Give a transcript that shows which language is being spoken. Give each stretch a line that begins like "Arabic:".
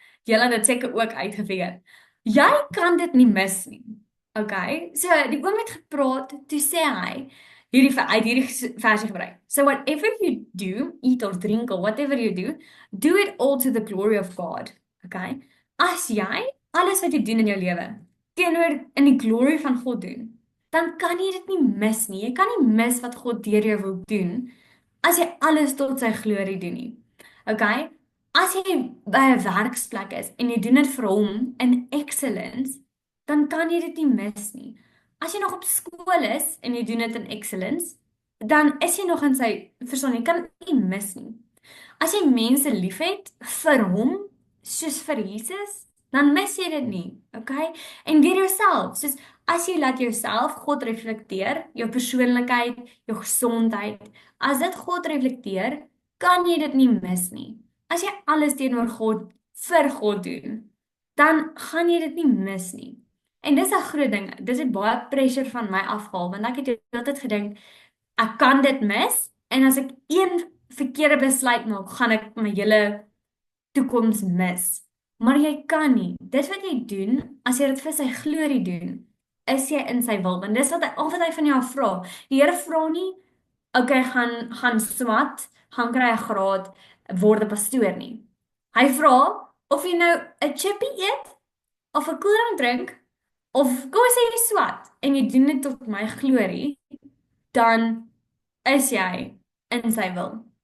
Afrikaans: Julle het dit seker ook uitgefigure. Jy kan dit nie mis nie. Okay? So die oom het gepraat, toe sê hy hierdie versie gebruik.
English: So whatever you do, eat or drink or whatever you do it all to the glory of God. Okay?
Afrikaans: As jy alles wat jy doen in jou lewe teenoor in die glory van God doen, dan kan jy dit nie mis nie. Jy kan nie mis wat God deur jou wil doen as jy alles tot sy glorie doen nie. Okay? As jy by 'n werksplek is en jy doen dit vir hom in excellence, dan kan jy dit nie mis nie. As jy nog op skool is en jy doen dit in excellence, dan is jy nog in sy verstaan, jy kan dit nie mis nie. As jy mense liefhet vir hom, soos vir Jesus, dan mis jy dit nie, okay? En weer jouself, soos as jy laat jouself God reflekteer, jou persoonlikheid, jou gesondheid, as dit God reflekteer, kan jy dit nie mis nie. As jy alles teenoor God vir God doen, dan gaan jy dit nie mis nie. En dis 'n groot ding. Dis het baie pressure van my afgehaal want ek het altyd gedink ek kan dit mis en as ek een verkeerde besluit maak, gaan ek my hele toekoms mis. Maar jy kan nie. Dis wat jy doen as jy dit vir sy glorie doen, is jy in sy wil. Want dis wat hy van jou vra. Die Here vra nie, okay, gaan swat, gaan kry 'n graad, word 'n pastoor nie. Hy vra of jy nou 'n chippy eet of 'n koeldrank drink of kom ons sê jy swat en jy doen dit tot my glorie, dan is jy in sy wil.